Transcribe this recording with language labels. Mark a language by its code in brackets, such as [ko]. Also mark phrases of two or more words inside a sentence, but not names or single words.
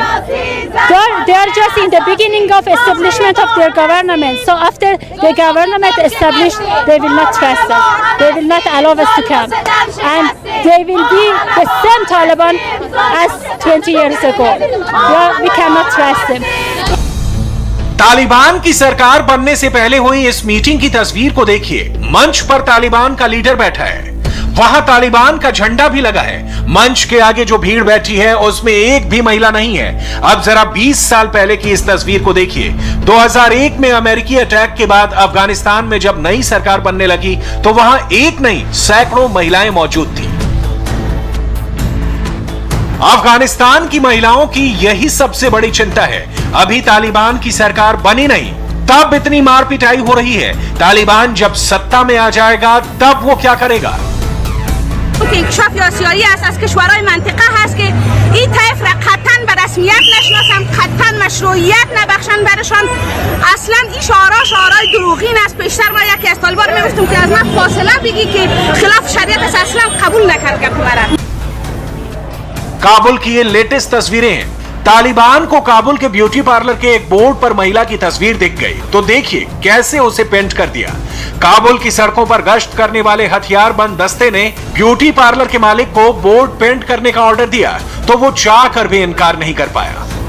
[en] They are just in the beginning of establishment of their government. So after the government established, they will not trust us. They will not allow us to come, and they will be the same Taliban as 20 years ago. We cannot trust them. [hi] तालिबान की सरकार बनने से पहले हुई इस मीटिंग की तस्वीर को देखिए। मंच पर तालिबान का लीडर बैठा है, वहां तालिबान का झंडा भी लगा है। मंच के आगे जो भीड़ बैठी है उसमें एक भी महिला नहीं है। अब जरा 20 साल पहले की इस तस्वीर को देखिए। 2001 में अमेरिकी अटैक के बाद अफगानिस्तान में जब नई सरकार बनने लगी तो वहां एक नहीं सैकड़ों महिलाएं मौजूद थी। अफगानिस्तान की महिलाओं की यही सबसे बड़ी चिंता है। अभी तालिबान की सरकार बनी नहीं, तब इतनी मार पिटाई हो रही है। तालिबान जब सत्ता में आ जाएगा तब वो क्या करेगा। [fa] انکشاف یاسیاری است از کشورهای منطقه هست که این طیف را قطعا به رسمیت نشناسن، قطعا مشروعیت نبخشن برشان. اصلا این شعارهای دروغین است. پیشتر ما یکی از طالبان میگفتم که از من فاصله بگی که خلاف شریعت است، اصلا قبول نکرد گپ مرا. [hi] काबुल की ये लेटेस्ट तस्वीरें हैं। तालिबान को काबुल के [en] beauty parlour [hi] के एक बोर्ड पर महिला की तस्वीर दिख गई तो देखिए कैसे उसे पेंट कर दिया। काबुल की सड़कों पर गश्त करने वाले हथियारबंद दस्ते ने [en] beauty parlour [hi] के मालिक को [en] board paint [hi] करने का ऑर्डर दिया तो वो चाह कर भी इनकार नहीं कर पाया।